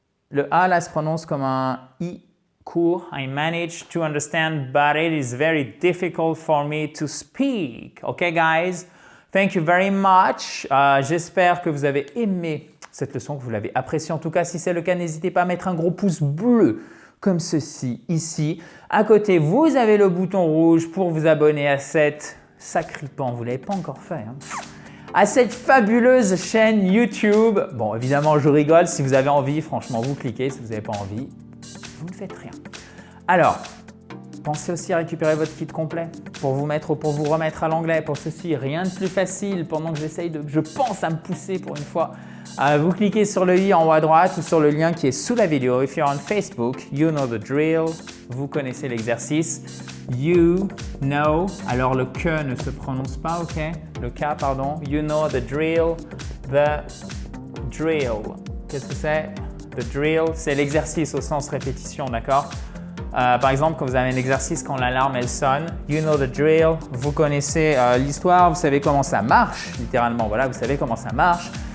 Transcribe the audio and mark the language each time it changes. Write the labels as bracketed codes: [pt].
[fr] Le A là se prononce comme un I court. [en] I manage to understand, but it is very difficult for me to speak. Okay, guys? Thank you very much. [fr] J'espère que vous avez aimé cette leçon, que vous l'avez appréciée. En tout cas, si c'est le cas, n'hésitez pas à mettre un gros pouce bleu comme ceci, ici. À côté, vous avez le bouton rouge pour vous abonner à cette sacripant, vous ne l'avez pas encore fait, hein, à cette fabuleuse chaîne YouTube. Bon, évidemment, je rigole. Si vous avez envie, franchement, vous cliquez. Si vous n'avez pas envie, vous ne faites rien. Alors, pensez aussi à récupérer votre kit complet pour vous remettre à l'anglais. Pour ceci, rien de plus facile pendant que je pense à me pousser pour une fois. Vous cliquez sur le i en haut à droite ou sur le lien qui est sous la vidéo. [en] If you're on Facebook, you know the drill. [fr] Vous connaissez l'exercice. [en] You know. [fr] Alors le que ne se prononce pas, ok? Le K, pardon. [en] You know the drill. The drill. [fr] Qu'est-ce que c'est? The drill, c'est l'exercice au sens répétition, d'accord? Par exemple, quand vous avez un exercice, quand l'alarme elle sonne, [en] you know the drill, [fr] vous connaissez l'histoire, vous savez comment ça marche, littéralement, voilà, vous savez comment ça marche.